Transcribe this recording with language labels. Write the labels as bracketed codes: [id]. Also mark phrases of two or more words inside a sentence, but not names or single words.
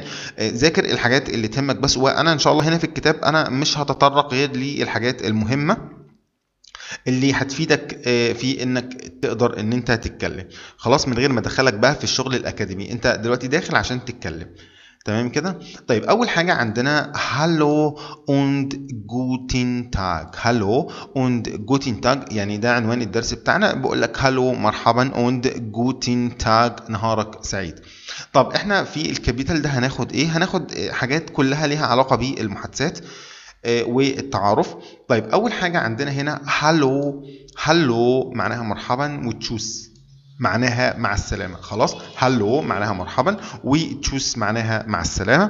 [ar] ذاكر الحاجات اللي تهمك بس. وانا ان شاء الله هنا في الكتاب انا مش هتطرق غير للحاجات المهمه اللي هتفيدك في انك تقدر ان انت تتكلم. خلاص، من غير ما ادخلك بقى في الشغل الاكاديمي. انت دلوقتي داخل عشان تتكلم. تمام كده. طيب اول حاجه عندنا [de] Hallo und guten Tag. هالو und guten Tag، [ar] يعني ده عنوان الدرس بتاعنا. بقول لك هالو مرحبا [de] und guten Tag [ar] نهارك سعيد. طب احنا في الكابيتال ده هناخد ايه؟ هناخد حاجات كلها ليها علاقه بالمحادثات والتعارف. طيب اول حاجه عندنا هنا هالو. هالو معناها مرحبا، وتشوس معناها مع السلامة. خلاص، هالو معناها مرحبا، وتشوس معناها مع السلامة.